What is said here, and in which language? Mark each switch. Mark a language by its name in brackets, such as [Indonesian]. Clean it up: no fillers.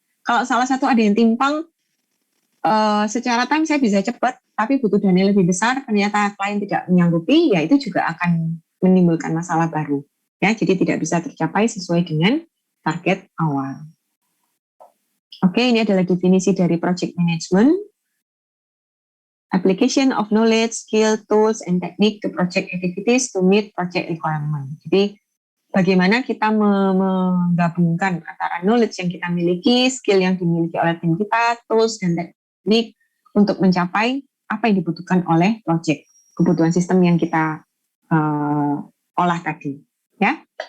[Indonesian] Kalau salah satu ada yang timpang, secara time saya bisa cepat, tapi butuh dana lebih besar, ternyata klien tidak menyanggupi, ya itu juga akan menimbulkan masalah baru. Ya, jadi tidak bisa tercapai sesuai dengan target awal. Oke, ini adalah definisi dari project management. [English] Application of knowledge, skill, tools, and technique to project activities to meet project requirement. [Indonesian] Jadi, bagaimana kita menggabungkan antara knowledge yang kita miliki, skill yang dimiliki oleh tim kita, tools, dan teknik untuk mencapai apa yang dibutuhkan oleh project, kebutuhan sistem yang kita olah tadi. Ya.